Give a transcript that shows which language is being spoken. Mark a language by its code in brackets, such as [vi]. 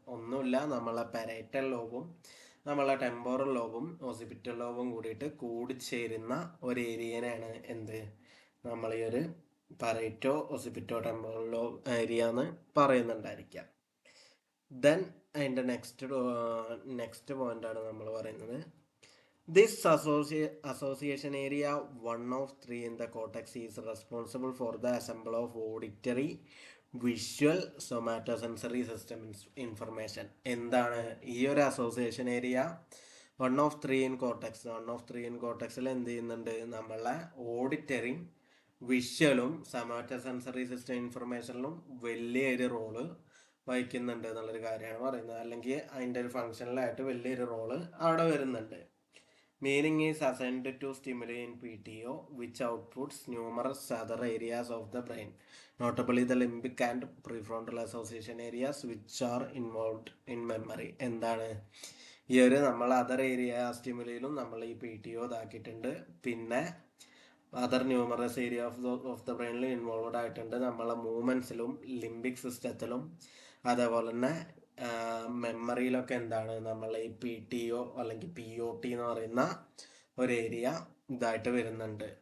[ml] ഒന്നുമില്ല, നമ്മളെ പാരൈറ്റൽ ലോബും നമ്മളെ ടെമ്പോറൽ ലോബും ഒസിപിറ്റൽ ലോബും കൂടിച്ചേരുന്ന ഒരു ഏരിയനാണ് എന്ത് നമ്മൾ ഈ ഒരു പരൈറ്റോ ഒസിപിറ്റോ ടെമ്പോറൽ ലോബ് ഏരിയ എന്ന് പറയുന്നുണ്ടായിരിക്കാം. ദെൻ അതിൻ്റെ നെക്സ്റ്റ് പോയിന്റാണ് നമ്മൾ പറയുന്നത്. [en] This association area 1 of 3 in the cortex is responsible for the assembly of auditory, visual, somatosensory system information. [ml] എന്താണ് ഈ ഒരു association area [en] 1 of 3 in cortex? 1 of 3 in cortex [ml] ൽ എന്ത് ചെയ്യുന്നുണ്ട്, നമ്മളെ ഓഡിറ്ററിയും വിഷ്വലും സമാറ്റോസെൻസറി സിസ്റ്റം ഇൻഫർമേഷനിലും വലിയൊരു റോള് വഹിക്കുന്നുണ്ട് എന്നുള്ളൊരു കാര്യമാണ് പറയുന്നത്. അല്ലെങ്കിൽ അതിൻ്റെ ഒരു ഫങ്ഷനിലായിട്ട് വലിയൊരു റോള് അവിടെ വരുന്നുണ്ട്. [en] Meaning is assigned to stimuli in PTO, which outputs numerous other areas of the brain, notably the limbic and prefrontal association areas which are involved in memory. [ml] എന്താണ് ഈ ഒരു നമ്മൾ അതർ ഏരിയ സ്റ്റിമുലിയിലും നമ്മൾ ഈ PTO ഇതാക്കിയിട്ടുണ്ട്. പിന്നെ [en] other numerous area of the ബ്രെയിനിൽ involved [ml] ആയിട്ടുണ്ട്. നമ്മളെ മൂവ്മെൻറ്റ്സിലും ലിംബിക് സിസ്റ്റത്തിലും അതേപോലെ തന്നെ മെമ്മറിയിലൊക്കെ എന്താണ് നമ്മൾ ഈ PTO അല്ലെങ്കിൽ POT എന്ന് പറയുന്ന ഒരു ഏരിയ ഇതായിട്ട് വരുന്നുണ്ട്.